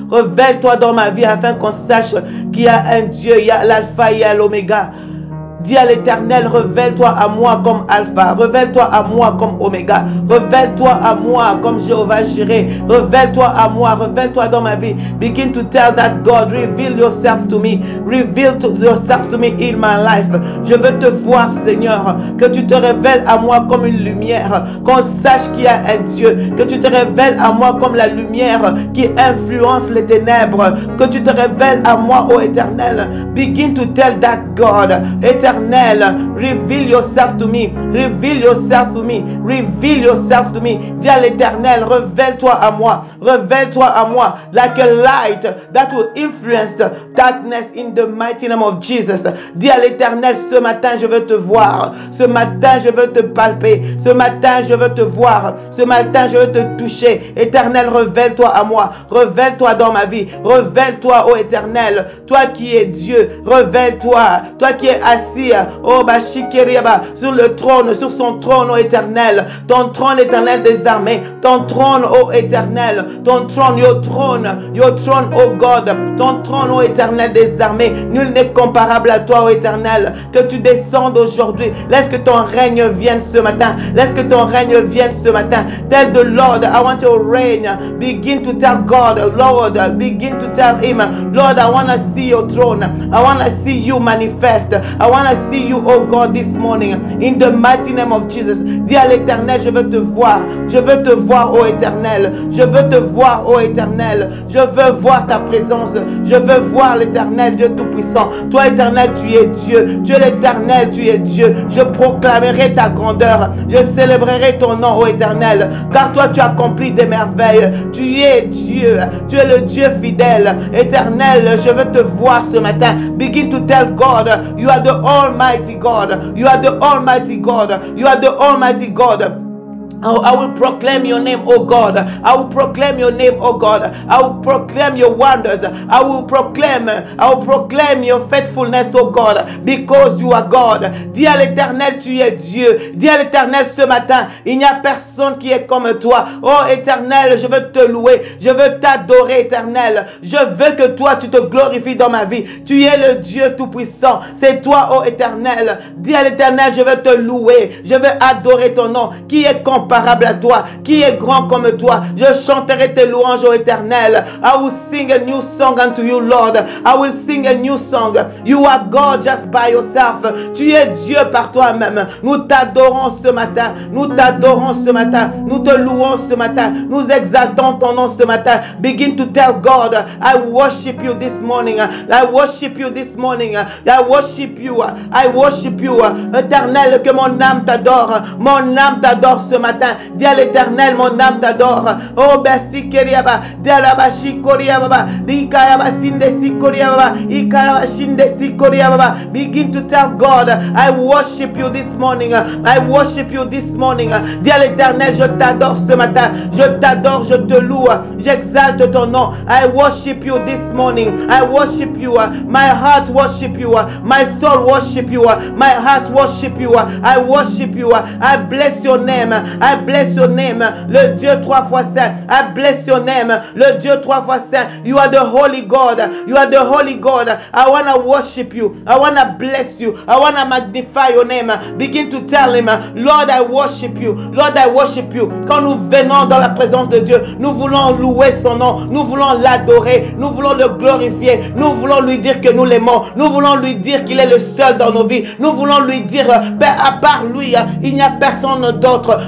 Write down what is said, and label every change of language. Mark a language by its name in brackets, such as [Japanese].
[French] Révèle-toi dans ma vie afin qu'on sache qu'il y a un Dieu, il y a l'alpha, il y a l'oméga. Dis à l'Éternel, révèle-toi à moi comme Alpha, révèle-toi à moi comme Oméga, révèle-toi à moi comme Jéhovah Jireh, révèle-toi à moi, révèle-toi dans ma vie. [English] Begin to tell that God, reveal yourself to me, reveal yourself to me in my life. [French] Je veux te voir, Seigneur, que tu te révèles à moi comme une lumière, qu'on sache qu'il y a un Dieu, que tu te révèles à moi comme la lumière qui influence les ténèbres, que tu te révèles à moi, ô Éternel. [English] Begin to tell that God, Éternel, reveal yourself to me, reveal yourself to me, reveal yourself to me. [French] Dis à l'Éternel, révèle-toi à moi, [English] révèle-toi à moi, like a light that will influence the darkness in the mighty name of Jesus. [French] Dis à l'Éternel, ce matin je veux te voir, ce matin je veux te palper, ce matin je veux te voir, ce matin je veux te toucher. Éternel, révèle-toi à moi, révèle-toi dans ma vie, révèle-toi, ô Éternel, toi qui es Dieu, révèle-toi, toi qui es assis, oh Bashikeriaba, sur le trône, sur son trône, ô Éternel, ton trône éternel des armées, ton trône, ô Éternel, ton trône, [English] your throne, [French] ô God, ton trône, ô Éternel des armées, nul n'est comparable à toi, ô Éternel, que tu descendes aujourd'hui, laisse que ton règne vienne ce matin, laisse que ton règne vienne ce matin. [English] Tell the Lord, I want your reign. Begin to tell God, Lord, begin to tell Him, Lord, I want to see your throne, I want to see you manifest, I want to see you, oh God, this morning, in the mighty name of Jesus. [French] Dis à l'Éternel, je veux te voir, oh Éternel, je veux te voir, oh Éternel, je veux voir ta présence, je veux voir l'Éternel, Dieu Tout-Puissant. Toi, Éternel, tu es Dieu, tu es l'Éternel, tu es Dieu. Je proclamerai ta grandeur, je célébrerai ton nom, oh Éternel, car toi, tu accomplis des merveilles, tu es Dieu, tu es le Dieu fidèle. Éternel, je veux te voir ce matin. [English] Begin to tell God, you are the Almighty God. You are the Almighty God. You are the Almighty God. Oh, I will proclaim your name, oh God. I will proclaim your name, oh God. I will proclaim your wonders. I will proclaim your faithfulness, oh God, because you are God. [French] Dis à l'Éternel, tu es Dieu. Dis à l'Éternel ce matin, il n'y a personne qui est comme toi. Oh Éternel, je veux te louer. Je veux t'adorer, Éternel. Je veux que toi, tu te glorifies dans ma vie. Tu es le Dieu Tout-Puissant. C'est toi, oh Éternel. Dis à l'Éternel, je veux te louer. Je veux adorer ton nom. Qui est comparable à toi? Qui est grand comme toi? Je chanterai tes louanges, ô Éternel. [English] I will sing a new song unto you, Lord. I will sing a new song. You are God just by yourself. [French] Tu es Dieu par toi-même. Nous t'adorons ce matin. Nous t'adorons ce matin. Nous te louons ce matin. Nous exaltons ton nom ce matin. [English] Begin to tell God, I worship you this morning. I worship you this morning. I worship you. I worship you. [French] Éternel, que mon âme t'adore. Mon âme t'adore ce matin. Dis à l'Éternel, mon âme t'adore. Oh, Bessi Keriaba, Delabashi Koriaba, Dikayaba Sindesi Koriaba, Ikayaba Shindesi Koriaba. [English] Begin to tell God, I worship you this morning. I worship you this morning. [French] Dis à l'Éternel, je t'adore ce matin. Je t'adore, je te loue. J'exalte ton nom. [English] I worship you this morning. I worship you. My heart worship you. My soul worship you. My heart worship you. I worship you. I bless your name. I bless your name, [French] le Dieu trois fois saint. [English] I bless your name, [French] le Dieu trois fois saint. [English] You are the holy God. You are the holy God. I want to worship you. I want to bless you. I want to magnify your name. Begin to tell him, Lord, I worship you. Lord, I worship you. [French] Quand nous venons dans la présence de Dieu, nous voulons louer son nom. Nous voulons l'adorer. Nous voulons le glorifier. Nous voulons lui dire que nous l'aimons. Nous voulons lui dire qu'il est le seul dans nos vies. Nous voulons lui dire, à part lui, il n'y a personne d'autre.